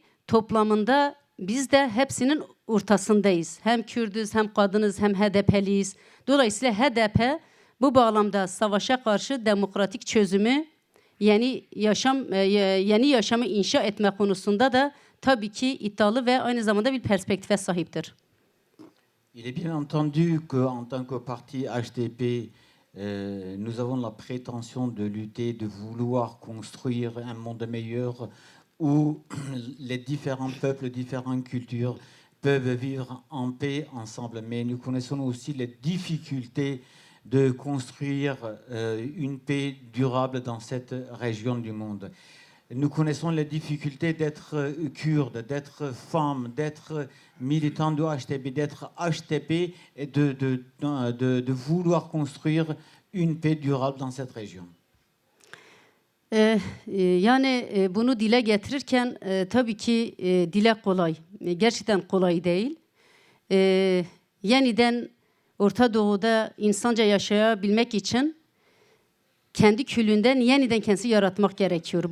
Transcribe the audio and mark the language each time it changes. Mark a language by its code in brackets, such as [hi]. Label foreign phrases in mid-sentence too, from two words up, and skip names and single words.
[tr] Toplamında biz de hepsinin ortasındayız. Hem Kürdüz, hem kadınız, hem HDP'liyiz. Dolayısıyla HDP bu bağlamda savaşa karşı demokratik çözümü, yeni yaşamı inşa etme konusunda da tabii ki iddialı ve aynı zamanda bir perspektife sahiptir. [fr] Il est bien entendu qu'en tant que parti HDP, nous avons la prétention de lutter, de vouloir construire un monde meilleur où les différents peuples, différentes cultures peuvent vivre en paix ensemble. Mais nous connaissons aussi les difficultés de construire une paix durable dans cette région du monde. Nous connaissons les difficultés d'être kurde, d'être femme, d'être militant de HTP, d'être HTP et de vouloir construire une paix durable dans cette région. [tr] Yani bunu dile getirirken tabii ki dile kolay. Gerçekten kolay değil. Yeniden Orta Doğu'da insanca yaşayabilmek için kendi külünden yeniden kendisi yaratmak gerekiyor.